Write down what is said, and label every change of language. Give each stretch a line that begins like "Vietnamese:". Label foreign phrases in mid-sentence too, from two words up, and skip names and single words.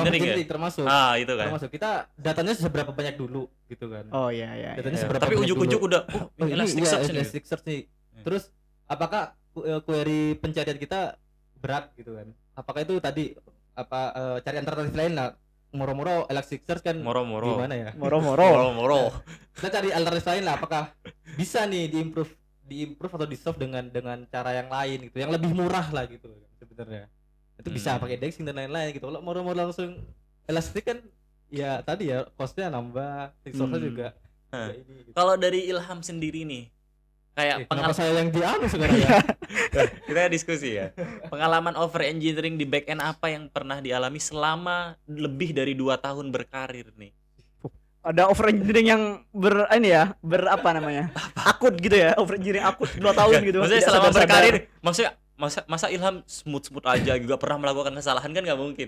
Indonesian: engineering ya? overengineering termasuk. Itu kan. Termasuk kita datanya seberapa banyak dulu gitu kan. Oh iya. Datanya Ya, seberapa tapi banyak ujuk-ujuk dulu. udah Oh, ini Elasticsearch nih. Elasticsearch nih. Terus apakah query pencarian kita berat gitu kan? Apakah itu tadi cari alternatif lain lah? Moro-moro Elasticsearch kan Moro-moro. gimana ya? Moro-moro. Kita cari alternatif lain lah, apakah bisa nih diimprove atau di-solve dengan cara yang lain gitu, yang lebih murah lah gitu sebenarnya. Itu bisa pakai indexing dan lain-lain gitu. Kalau moro-moro langsung Elastic kan ya tadi ya cost-nya nambah, resource-nya juga. Nah, ini, gitu. Kalau dari Ilham sendiri nih, kayak Kenapa saya yang dianu sekarang ya? kita diskusi ya. Pengalaman
English: over engineering
Indonesian: di
English: back end
Indonesian: apa yang pernah dialami selama lebih dari 2 tahun berkarir nih? Ada
English: over engineering
Indonesian: yang berapa namanya? Akut gitu ya,
English: over engineering
Indonesian: akut 2 tahun gitu. Maksudnya Tidak selama sadar-sadar. berkarir, maksudnya masa Ilham smooth aja juga pernah melakukan kesalahan kan nggak mungkin.